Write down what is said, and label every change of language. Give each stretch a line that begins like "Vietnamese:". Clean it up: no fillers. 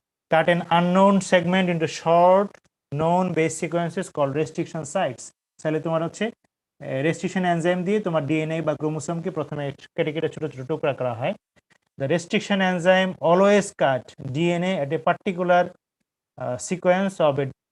English: Cut an unknown segment into short known base sequences called restriction sites.
Bangla: তাহলে তোমার হচ্ছে restriction enzyme দিয়ে তোমার ডিএনএ বা ক্রোমোসোমকে প্রথমে কেটে কেটে ছোট ছোট টুকরা করা হয়।
English: The restriction enzyme always cut DNA at a particular sequence of it.